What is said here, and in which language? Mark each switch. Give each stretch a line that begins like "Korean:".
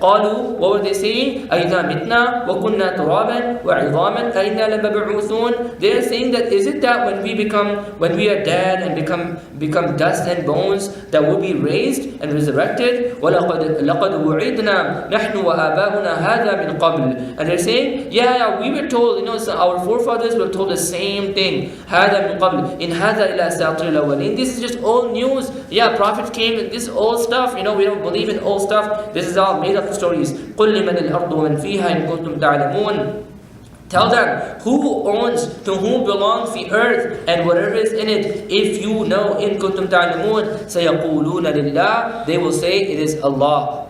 Arabic: قَالُوا,
English: what were they saying?
Arabic: أَإِذَا مِتْنَا وَكُنَّا تُرَابًا وَعِظَامًا أَإِنَّا لَمَبْعُوثُونَ,
English: they are saying that is it that when we are dead and become dust and bones, that will be raised and resurrected?
Arabic: وَلَقَدْ وُعِدْنَا نَحْنُ وَآبَاؤُنَا هَذَا مِنْ قَبْلِ,
English: and they're saying, yeah, we were told, so our forefathers were told the same thing.
Arabic: هَذَا مِنْ قَبْلِ إِنْ هَذَا إِلَّا أَسَاطِيرُ الْأَوَّلِينَ,
English: this is just old news. Yeah, Prophet came and this old stuff, we don't believe in old stuff. This is all made up stories.
Arabic: قُلْ لِمَنِ الْأَرْضُ وَمَنْ فِيهَا إِن كُنْتُمْ تَعْلَمُونَ,
English: tell them, who owns, to whom belongs the earth and whatever is in it, if you know.
Arabic: In kuntum ta'lamun, sayaquluna lillah,
English: they will say it is Allah.